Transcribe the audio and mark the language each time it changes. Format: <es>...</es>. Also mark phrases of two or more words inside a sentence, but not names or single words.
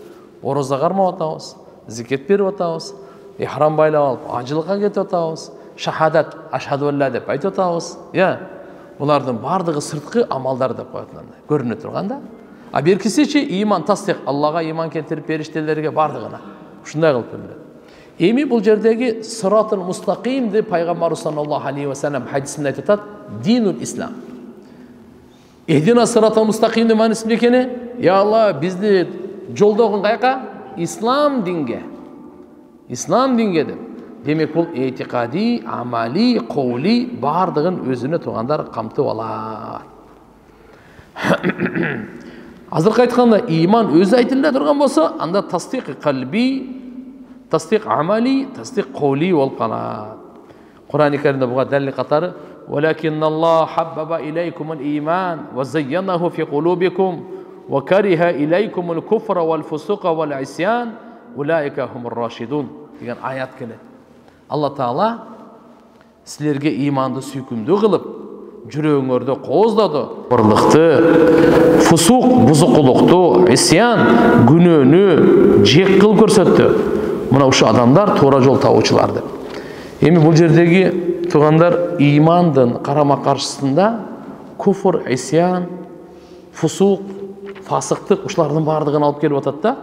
<ky>Ороза кармап атабыз, зекет берип атабыз, ихрам байлап алып, ажылыкка кетип атабыз, шахадат,</ky> <ar>أشهد أن لا</ar> <ky>деп айтып атабыз. Булардын бардыгы сырткы амалдар деп коет, көрүнө турганда. А беркисичи иман тасдик, Аллага иман келтирип периштелерге бардыгына. Ушундай кылып берилет. Эми бул жердеги</ky> <ar>الصراط المستقيم</ar> <ky>пайгамбарыбыз</ky> <ar>صلى الله عليه وسلم</ar> <ky>хадисинде айтат,</ky> <ar>دين الإسلام.</ar> <ky>Эдина</ky> <ar>الصراط المستقيم</ar> <ky>мааниси эмне экени? Я Алла, бизди жолдогун каяка? Ислам динге. Ислам динге деп. Демек, бул этикади, амали, каули бардыгын өзүнө туугандар камтып алат. Азыркы айтканда иман өзү айтылып турган болсо, анда</ky> <ar>تصديق قلبي, تصديق عملي, تصديق قولي</ar> <ky>болуп калат. Кур'ан-ы Каримде буга далил катары</ky> <ar>«ولكن الله حبب إليكم الإيمان وزينه في قلوبكم وكره إليكم الكفر والفسوق والعصيان أولئك هم الراشدون»</ar> <ky>деген аят келет. Алла Таала силерге иманды сүйкүмдүү кылып, жүрөгүңөрдө кооздоду. Орлыкты, фусук, бузукулукту, исян, күнөөнү жек кылып көрсөттү. Мына ушу адамдар туура жол табуучулар деп. Эми бул жердеги туугандар имандын карама каршысында куфр, исян, фусук, фасыктык ушулардын бардыгын алып келип атат да.</ky>